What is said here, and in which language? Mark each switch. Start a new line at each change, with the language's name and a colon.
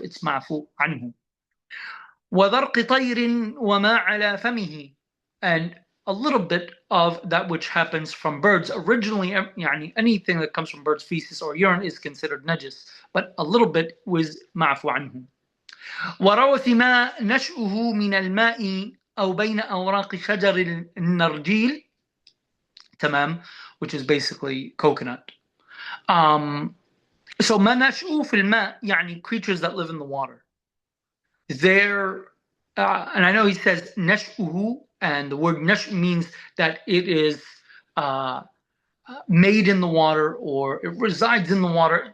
English: It's ma'fu anhu.
Arabic: وَذَرْقِ طَيْرٍ وَمَا عَلَى فَمِهِ.
English: And a little bit of that which happens from birds. Originally, anything that comes from birds' feces or urine is considered najis, but a little bit was ma'fu anhu.
Arabic: وروث ما نشأه من الماء أو بين أوراق شجر النرجيل, تمام,
English: which is basically coconut. So
Arabic: ما نشأه في الماء,
English: creatures that live in the water. And I know he says nash'uhu, and the word nash means that it is made in the water or it resides in the water.